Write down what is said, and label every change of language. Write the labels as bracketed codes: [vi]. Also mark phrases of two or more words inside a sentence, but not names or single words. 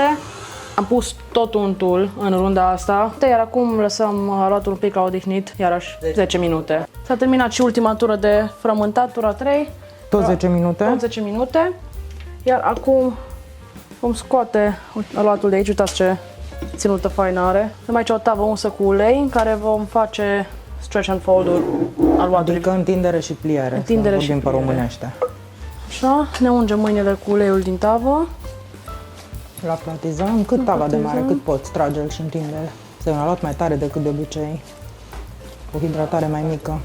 [ro] Am pus tot untul în runda asta, iar acum lăsăm aluatul un pic la odihnit, iarăși 10 minute. S-a terminat și ultima tură de frământat, tura 3. Tot 10 minute. Tot 10 minute. Iar acum vom scoate aluatul de aici, uitați ce ținută faină are. Avem aici o tavă unsă cu ulei în care vom face [en] stretch and fold- [ro] ul aluatului. Adică întindere și pliere, Întindere să și vorbim pe pliere. românește. Așa, ne ungem mâinile cu uleiul din tavă. La platizăm, cât tava de mare, cât poți, trage-l și întinde. Se a luat mai tare decât de obicei. O hidratare mai mică.